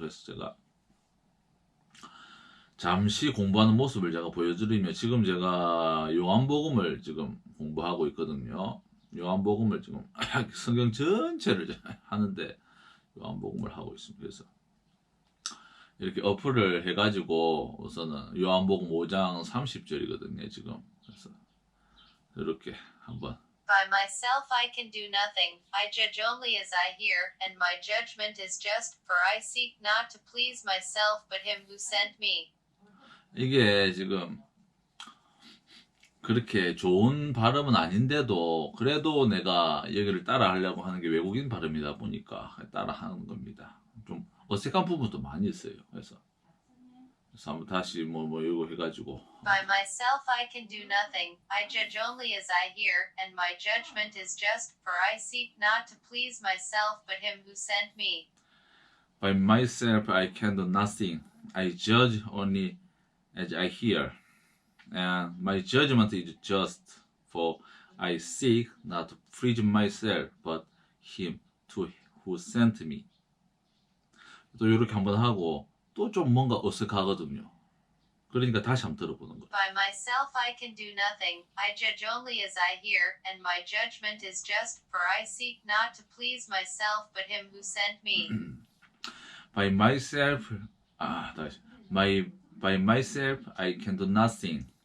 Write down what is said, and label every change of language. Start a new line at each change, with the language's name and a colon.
Korean: 그래서 제가 잠시 공부하는 모습을 제가 보여드리면 지금 제가 요한복음을 지금 공부하고 있거든요. 요한복음을 지금 성경 전체를 하는데 요한복음을 하고 있습니다. 그래서 이렇게 어플을 해가지고 우선은 요한복음 5장 30절이거든요. 지금 그래서 이렇게 한번
English: By myself I can do nothing, I judge only as I hear, and my judgment is just, for I seek not to please myself but him who sent me.
Korean: 이게 지금 그렇게 좋은 발음은 아닌데도 그래도 내가 여기를 따라 하려고 하는 게 외국인 발음이다 보니까 따라 하는 겁니다. 좀 어색한 부분도 많이 있어요. 그래서 한번 다시 뭐 이거 해가지고
English: By myself I can do nothing, I judge only as I hear, and my judgment is just, for I seek not to please myself but him who sent me. By myself I can do nothing. I judge only as I hear. And my judgment is just, for I seek not to please myself, but him who sent me.
Korean: 또 이렇게 한번 하고 또 좀 뭔가 어색하거든요. 그러니까 다시 한번 들어보는 거예요.
English: By myself I can do nothing, I judge only as I hear, and my judgment is just, for I seek not to please myself but him who sent me. By myself, 다시. By myself I can do nothing.